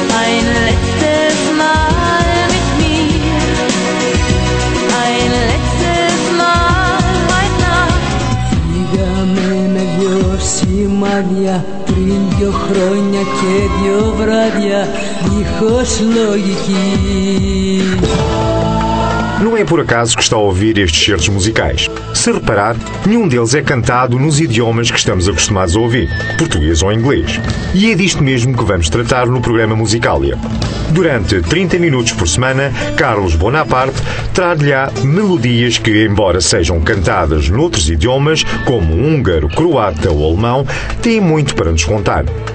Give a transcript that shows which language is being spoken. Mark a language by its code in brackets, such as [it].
[de] ein letztes Mal, mein Name. [el] χάλια, πριν δυο χρόνια και δυο βράδια, δίχως λογική. [pt] Não é por acaso que está a ouvir estes certos musicais. Se reparar, nenhum deles é cantado nos idiomas que estamos acostumados a ouvir, português ou inglês. E é disto mesmo que vamos tratar no programa Musicália. Durante 30 minutos por semana, Carlos Bonaparte trar-lhe-á melodias que, embora sejam cantadas noutros idiomas, como húngaro, croata ou alemão, têm muito para nos contar.